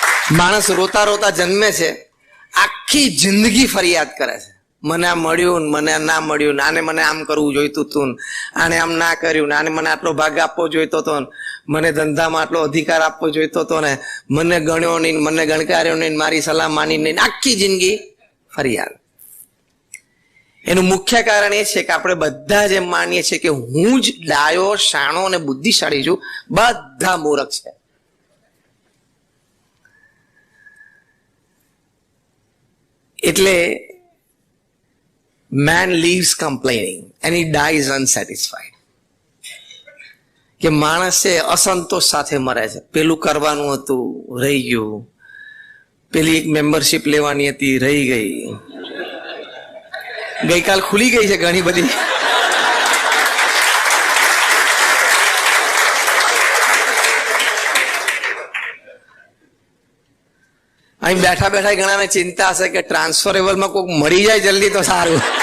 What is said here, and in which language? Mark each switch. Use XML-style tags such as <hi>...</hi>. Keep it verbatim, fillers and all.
<gu>માણસ રોતા રોતા જન્મે છે, આખી જિંદગી ફરિયાદ કરે છે, મને આ મળ્યું, મને ના મળ્યું, આને મને આમ કરવું જોઈતું હતું, આને આમ ના કર્યું, આને મને આટલો ભાગ આપવો જોઈતો હતો, મને ધંધામાં આટલો અધિકાર આપવો જોઈતો હતો ને, મને ગણ્યો નહીં, મને ગણકાર્યો નહીં, મારી સલાહ માની નહીં, આખી જિંદગી ફરિયાદ. એનું મુખ્ય કારણ એ છે કે આપણે બધા જ એમ માનીએ છીએ કે હું જ ડાયો, શાણો અને બુદ્ધિશાળી છું, બધા મૂરખ છે. એટલે</gu> <en>man leaves complaining and he dies unsatisfied.</en> <gu>કે માણસ છે અસંતોષ સાથે મરે છે. પેલું કરવાનું હતું રહી ગયું, પેલી એક મેમ્બરશીપ લેવાની હતી રહી ગઈ, ગઈકાલ ખુલી ગઈ છે ઘણી બધી, અહીં બેઠા બેઠા ઘણાને ચિંતા હશે કે ટ્રાન્સફરેબલમાં કોઈક મરી જાય જલ્દી તો સારું.</gu>